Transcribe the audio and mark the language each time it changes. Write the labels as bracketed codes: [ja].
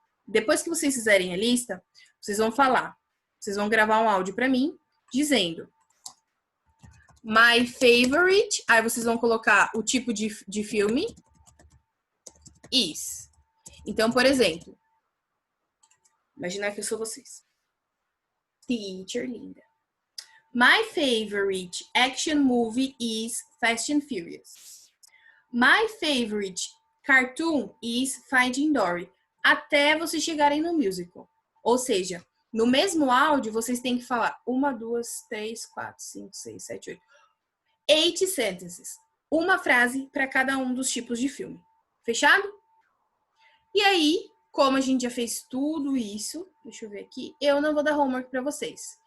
[pt] Depois que vocês fizerem a lista, vocês vão falar. Vocês vão gravar um áudio para mim, dizendo... [en] My favorite... [pt] Aí vocês vão colocar o tipo de filme. Is. Então, por exemplo... Imaginar que eu sou vocês. Teacher linda. [en] My favorite action movie is Fast and Furious. My favorite cartoon is Finding Dory. [pt] Até vocês chegarem no musical. Ou seja, no mesmo áudio, vocês têm que falar 1, 2, 3, 4, 5, 6, 7, 8. [en] 8 sentences. [pt] Uma frase para cada um dos tipos de filme. Fechado? E aí, como a gente já fez tudo isso, deixa eu ver aqui, eu não vou dar homework para vocês.